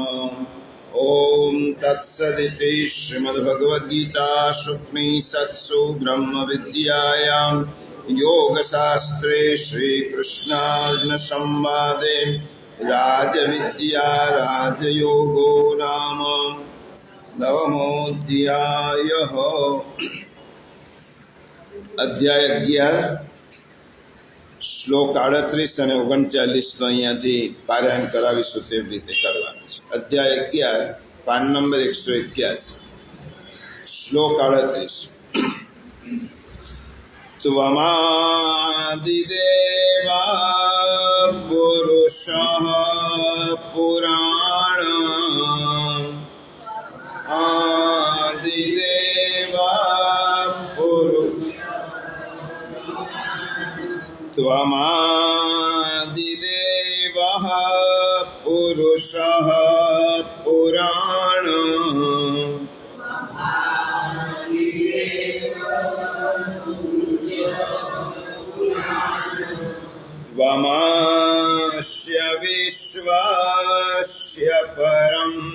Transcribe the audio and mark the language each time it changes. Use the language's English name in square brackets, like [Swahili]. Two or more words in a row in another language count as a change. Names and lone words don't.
[Sanskrit] ओम तत्सदिति श्रीमद्भगवद्गीतासूपनिषत्सु ब्रह्म विद्यायां योगशास्त्रे श्रीकृष्णार्जुन संवादे राजविद्या राजयोगो नाम नवमोऽध्यायः। [Gujarati] अध्याय 11 શ્લોક 38 અને 39 તો અહીંયાથી પારાયણ કરાવીશું તેવી રીતે કરવાનું છે। અધ્યાય 11 પાન નંબર 181 શ્લોક 38 [Sanskrit] त्वमादिदेवा पुरुषः पुराण आदिदेवा पुरुष त्वमादिदेवः पुरुषः पुराण त्वमस्य विश्वस्य परं